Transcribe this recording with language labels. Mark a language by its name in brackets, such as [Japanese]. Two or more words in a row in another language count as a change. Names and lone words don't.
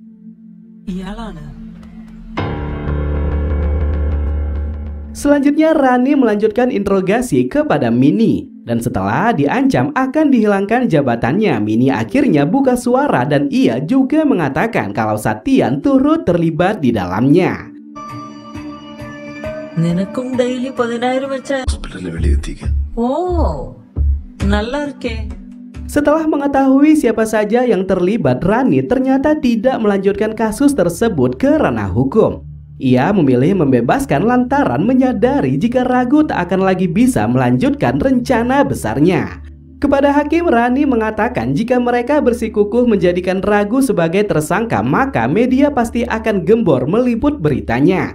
[Indonesian] Selanjutnya Rani melanjutkan interogasi kepada Mini. Dan setelah diancam akan dihilangkan jabatannya, Mini akhirnya buka suara dan ia juga mengatakan kalau Satian turut terlibat di dalamnya. [Malayalam] നിനക്കും ഡെയിലി 10,000 വെച്ച് നല്ല இருக்கே. [Indonesian] Setelah mengetahui siapa saja yang terlibat, Rani ternyata tidak melanjutkan kasus tersebut ke ranah hukum. Ia memilih membebaskan lantaran menyadari jika Ragu tak akan lagi bisa melanjutkan rencana besarnya. Kepada Hakim, Rani mengatakan jika mereka bersikukuh menjadikan Ragu sebagai tersangka, maka media pasti akan gembor meliput beritanya.